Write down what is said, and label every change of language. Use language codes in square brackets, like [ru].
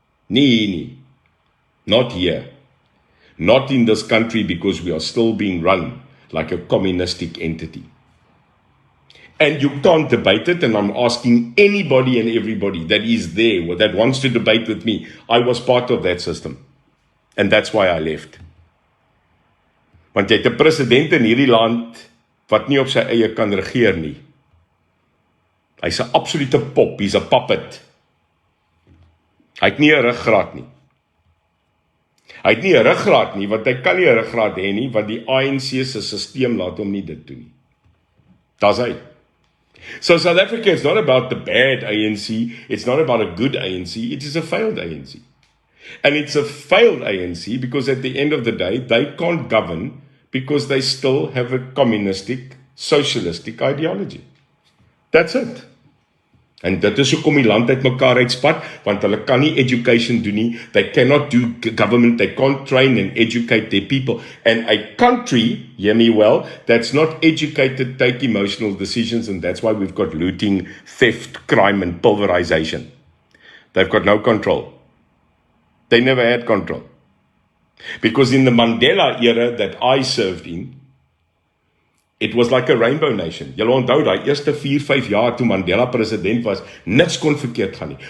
[en] Nee, not here. Not in this country, because we are still being run like a communistic entity. And you can't debate it, and I'm asking anybody and everybody that is there, or that wants to debate with me. I was part of that system. And that's why I left. [af] Want jy het 'n president in hierdie land wat nie op sy eie kan regeer nie. Hy's 'n absolute pop, hy's 'n puppet. Hy het nie 'n ruggraat nie. Hy het nie 'n ruggraat nie, want hy kan nie 'n ruggraat hê nie, want die ANC se stelsel laat hom nie dit doen nie. Daar's hy. [en] So South Africa is not about the bad ANC, it's not about a good ANC, it is a failed ANC. And it's a failed ANC because at the end of the day, they can't govern because they still have a communistic, socialistic ideology. That's it. [af] En dit is hoekom die land uit mekaar uitspat, want hulle kan nie education doen nie, [en] they cannot do government, they can't train and educate their people. And a country, hear me well, that's not educated take emotional decisions, and that's why we've got looting, theft, crime and pulverization. They've got no control. They never had control. Because in the Mandela era that I served in, it was like a rainbow nation. [af] Julle onthou daai eerste 4-5 jaar toe Mandela president was, niks kon verkeerd gaan nie.